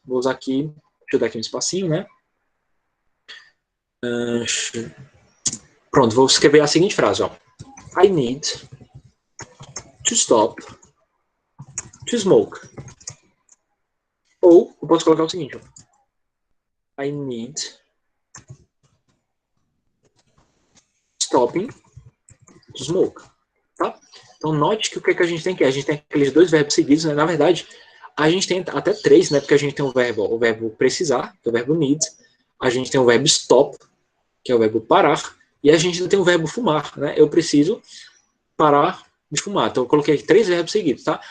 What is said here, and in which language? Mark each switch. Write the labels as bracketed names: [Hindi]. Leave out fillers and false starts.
[Portuguese] Vou usar aqui, deixa eu dar aqui um espacinho, né? Pronto, vou escrever a seguinte frase, ó. [English] I need to stop to smoke. [Portuguese] Ou, eu posso colocar o seguinte, ó. [English] I need stopping to smoke, tá? [Portuguese] Então, note que o que a gente tem aqui? A gente tem aqueles dois verbos seguidos, né? Na verdade, a gente tem até três, né? Porque a gente tem o verbo precisar, que é o verbo need. A gente tem o verbo stop, que é o verbo parar. E a gente ainda tem o verbo fumar, né? Eu preciso parar de fumar. Então, eu coloquei aqui 3 verbos seguidos, tá?